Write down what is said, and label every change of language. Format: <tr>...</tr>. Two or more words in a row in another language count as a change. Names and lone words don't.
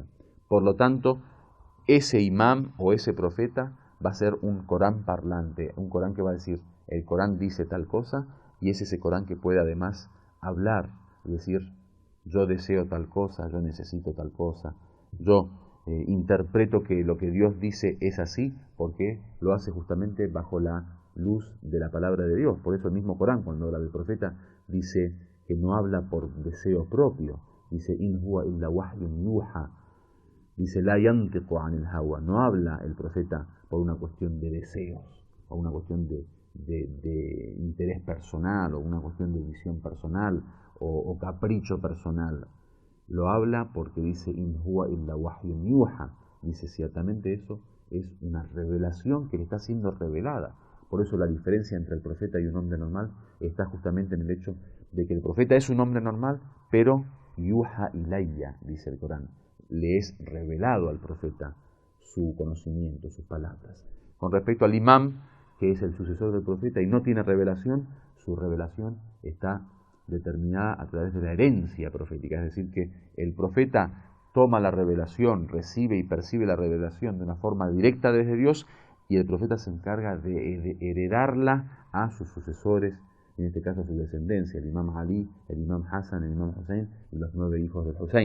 <es>Por lo tanto, ese imam o ese profeta va a ser un Corán parlante, un Corán que va a decir, el Corán dice tal cosa, y es ese Corán que puede además hablar y decir, yo deseo tal cosa, yo necesito tal cosa, yo interpreto que lo que Dios dice es así, porque lo hace justamente bajo la luz de la palabra de Dios. Por eso el mismo Corán, cuando habla del profeta, dice que no habla por deseo propio, dice,</es> <ar>إن هو إلا وحي يوحى,</ar> <es>dice,</es> <ar>لا ينطق عن الهوى,</ar> <es>no habla el profeta por una cuestión de deseos, o una cuestión de interés personal, o una cuestión de visión personal, o capricho personal. Lo habla porque dice,</es> <ar>إن هو إلا وحي يوحى,</ar> <es>dice, ciertamente eso es una revelación que le está siendo revelada. Por eso la diferencia entre el profeta y un hombre normal está justamente en el hecho de que el profeta es un hombre normal, pero</es> <ar>يوحى إلي,</ar> <es>dice el Corán, le es revelado al profeta su conocimiento, sus palabras. Con respecto al imam, que es el sucesor del profeta y no tiene revelación, su revelación está determinada a través de la herencia profética, es decir, que el profeta toma la revelación, recibe y percibe la revelación de una forma directa desde Dios, y el profeta se encarga de heredarla a sus sucesores, en este caso a su descendencia, el imam Ali, el imam Hassan, el imam Hussein y los 9 hijos del Hussein.</es>